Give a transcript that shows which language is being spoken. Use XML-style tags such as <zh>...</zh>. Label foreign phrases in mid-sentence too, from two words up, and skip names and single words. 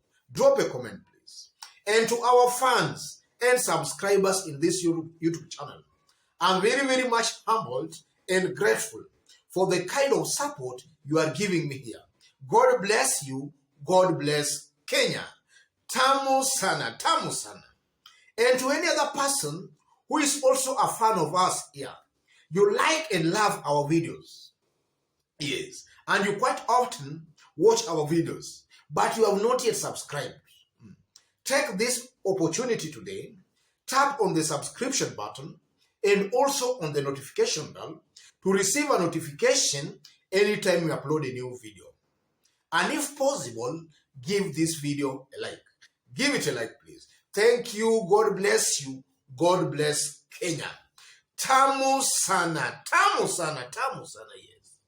<en>Drop a comment, please. And to our fans and subscribers in this YouTube channel, I'm very, very much humbled and grateful for the kind of support you are giving me here. God bless you. God bless Kenya.</en> <sw>Tamu sana, tamu sana.</sw> <en>And to any other person who is also a fan of us here, you like and love our videos. Yes. And you quite often watch our videos, but you have not yet subscribed. Take this opportunity today, tap on the subscription button and also on the notification bell to receive a notification anytime we upload a new video. And if possible, give this video a like. Give it a like, please. Thank you. God bless you. God bless Kenya.</en> <sw>Tamu sana, tamu sana, tamu sana.</sw> <en>Yes.</en>